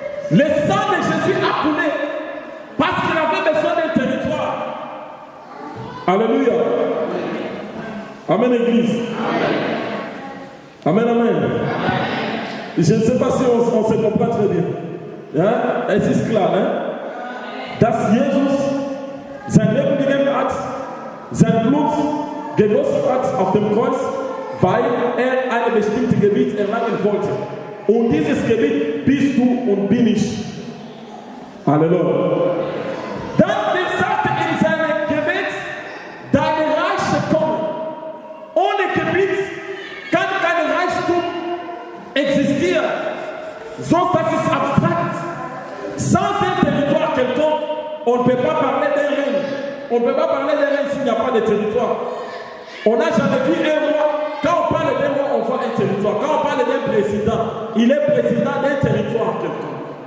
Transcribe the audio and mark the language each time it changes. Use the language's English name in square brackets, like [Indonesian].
[French] Le sang de Jésus a coulé parce qu'il avait besoin d'un territoire. Alléluia. Amen, Église. Amen, amen. Je ne sais pas si on se comprend très bien. [German] Ja? Es ist klar, ne? Dass Jesus sein Leben gegeben hat, sein Blut gegossen hat auf dem Kreuz, weil ein bestimmtes Gebiet erlangen wollte. Und dieses Gebiet bist du und bin ich. Halleluja. Dann sagte in seinem Gebet, deine Reiche kommen. Ohne Gebiet kann kein Reichtum existieren. Sonst das ist abstrakt. [French] Sans un territoire quelconque, on ne peut pas parler d'un règne. On ne peut pas parler d'un règne s'il n'y a pas de territoire. On n'a jamais vu un roi. Quand on parle d'un roi, on voit un territoire. Quand on parle d'un président, il est président d'un territoire quelconque.